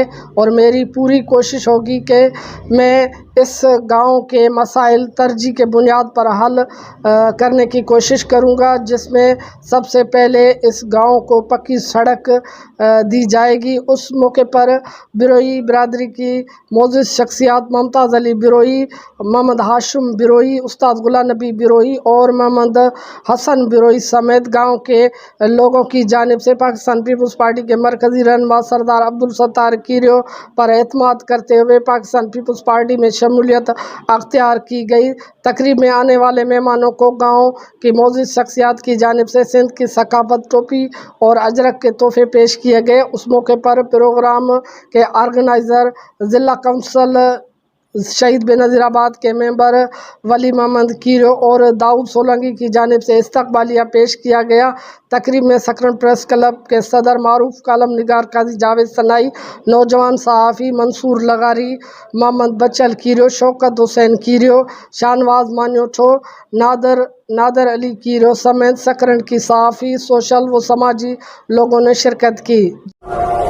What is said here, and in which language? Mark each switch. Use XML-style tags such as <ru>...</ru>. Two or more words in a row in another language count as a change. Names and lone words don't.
<ur>اور میری پوری کوشش ہوگی کہ میں اس گاؤں کے مسائل ترجیح کے بنیاد پر حل کرنے کی کوشش کروں گا، جس میں سب سے پہلے اس گاؤں کو پکی سڑک دی جائے گی. اس موقع پر بروئی برادری کی موجود شخصیات ممتاز علی بروئی، محمد ہاشم بروئی، استاد غلام نبی بروئی اور محمد حسن بروئی سمیت گاؤں کے لوگوں کی جانب سے پاکستان پیپلز پارٹی کے مرکزی رہنما سردار عبدالستار کیریو پر اعتماد کرتے ہوئے پاکستان پیپلز پارٹی میں شمولیت اختیار کی گئی. تقریب میں آنے والے مہمانوں کو گاؤں کی موجود شخصیات کی جانب سے سندھ کی ثقافت، ٹوپی اور اجرک کے تحفے پیش کیے گئے. اس موقع پر پروگرام کے آرگنائزر ضلع کونسل شہید بینظیرآباد کے ممبر ولی محمد کیرو اور داؤد سولنگی کی جانب سے استقبالیہ پیش کیا گیا. تقریب میں سکرن پریس کلب کے صدر معروف کالم نگار قاضی جاوید سنائی، نوجوان صحافی منصور لغاری، محمد بچل کیرو، شوکت حسین کیرو، شاہنواز مانیوٹھو، نادر علی کیرو سمیت سکرن کی صحافی، سوشل و سماجی لوگوں نے شرکت کی.</ur>